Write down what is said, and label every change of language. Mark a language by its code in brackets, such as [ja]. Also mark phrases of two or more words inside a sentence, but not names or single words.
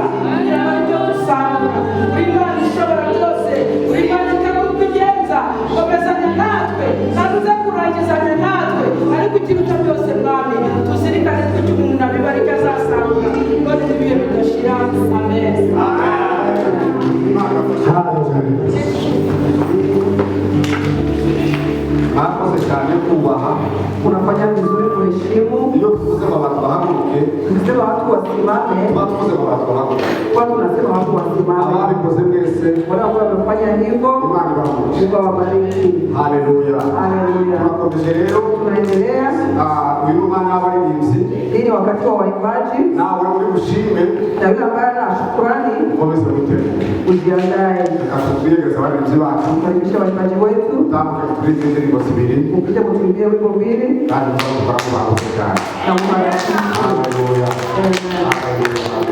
[rw] Kugira ngo ibyo dusanga uri Imana ishobora byose, uri Imana itegura kugenza, komezanya natwe kandi uze kurangizanya natwe, ariko ikiruta byose Mwami tuzirikane ko icyo umuntu abibarika azasarura none n'ibihe bidashira. Amen. Mwakoze cyane kubaha. [sw] Unafanya vizuri kuheshimu. [rw] Iyo tuvuze ngo abantu bahaguruke, [sw] Tukisema watu wasimame, [rw] tuba tuvuze ngo abantu bahaguruke. [sw] kwa tunasema watu wasimame. [rw] Ababikoze mwese, [sw] Wale ambao wamefanya hivyo, [rw] Imana ibahe. [sw] Mungu awabariki. Haleluya. Haleluya. [rw] Turakomeje rero, [sw] Tunaendelea. [rw] uyu mwanya w'abaririmbyi, [sw] Hii ni wakati wa waimbaji, [rw] nawe uri bushime, [sw] na yule ambaye ana shukrani [rw] ukomeze gutera. [sw] ujiandae. [rw] Reka tubiyegereze abaririmbyi bacu, [sw] Tukaribisha waimbaji wetu, [rw] utambuke turirimbe indirimbo zibiri, [sw] mkuje kutuimbia wimbo mbili [rw] kandi mukaba mukora mubahuze cyane. [sw] na mbaraka. Haleluya. Amen. Haleluya.